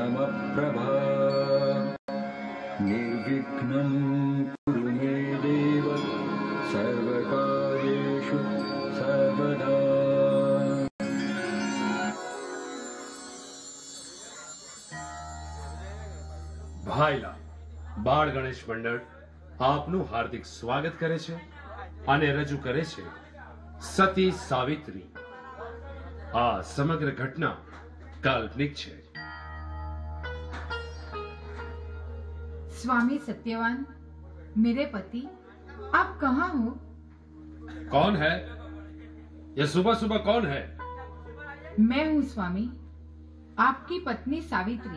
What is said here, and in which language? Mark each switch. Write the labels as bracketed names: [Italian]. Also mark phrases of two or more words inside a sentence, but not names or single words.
[Sanskrit] प्रभा निर्विघ्नं कुरु मे देव सर्वकार्येषु सर्वदा। [Gujarati] ભાઈલા બાળ ગણેશ મંડળ આપનું હાર્દિક સ્વાગત કરે છે અને રજૂ કરે છે સતી સાવિત્રી। આ સમગ્ર ઘટના કાલ્પનિક છે। [Hindi] स्वामी सत्यवान, मेरे पति, आप कहाँ हो? कौन है ये सुबह सुबह? कौन है? मैं हूँ स्वामी, आपकी पत्नी सावित्री।